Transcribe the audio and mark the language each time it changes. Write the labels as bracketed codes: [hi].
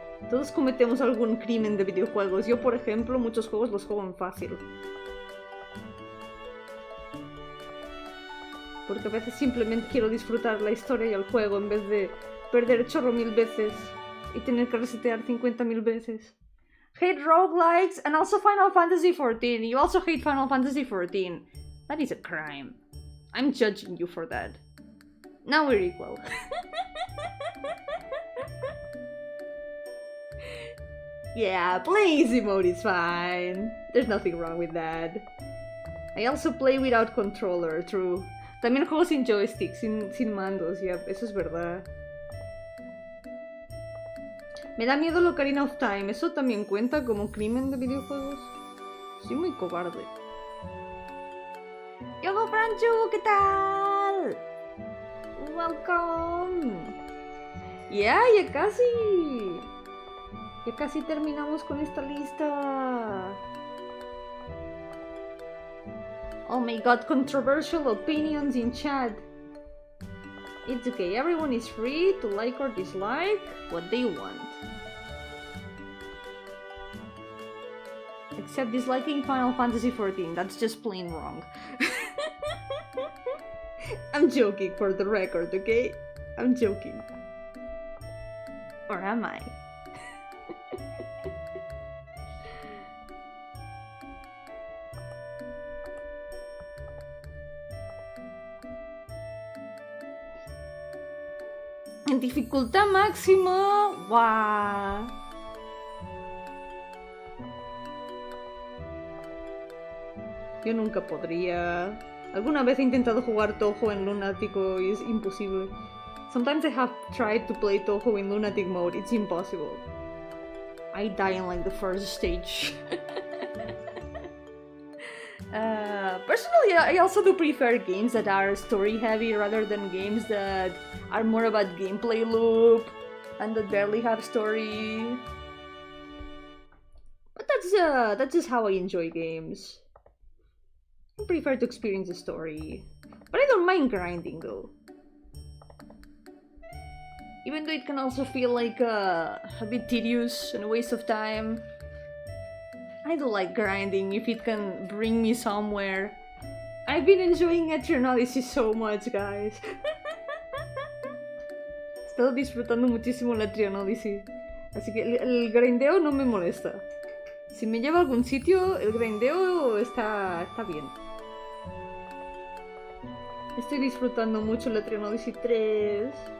[es] Todos cometemos algún crimen de videojuegos. Yo, por ejemplo, muchos juegos los juego en fácil. Porque a veces simplemente quiero disfrutar la historia y el juego en vez de perder chorro 1000 veces y tener que resetear 50.000 veces. [en] Hate roguelikes and also Final Fantasy XIV. You also hate Final Fantasy XIV. That is a crime. I'm judging you for that. Now we're equal. Yeah, play easy mode is fine. There's nothing wrong with that. I also play without controller, true. [es] También juego sin joystick, sin mandos, ya, eso es verdad. Me da miedo el Ocarina of Time, ¿eso también cuenta como crimen de videojuegos? Soy muy cobarde. ¡Yogo Franchu! ¿Qué tal? [en] Welcome. [es] Ya casi. Ya casi terminamos con esta lista. [en] Oh my god, controversial opinions in chat. It's okay, everyone is free to like or dislike what they want. Except disliking Final Fantasy XIV, that's just plain wrong. I'm joking for the record, okay? I'm joking. Or am I? [es] En dificultad máxima, wow. Yo nunca podría. Alguna vez he intentado jugar Touhou en lunático y es imposible. [en] Sometimes I have tried to play Touhou in lunatic mode, it's impossible. I die in like the first stage. Personally, I also do prefer games that are story heavy rather than games that are more about gameplay loop and that barely have story. But that's just how I enjoy games. I prefer to experience the story. But I don't mind grinding though. Even though it can also feel like a bit tedious and a waste of time. I do like grinding if it can bring me somewhere. I've been enjoying Eternalysis so much, guys. [es] He estado disfrutando muchísimo la Eternalysis. Así que el grindeo no me molesta. Si me lleva a algún sitio, el grindeo está bien. Estoy disfrutando mucho la Eternalysis 3.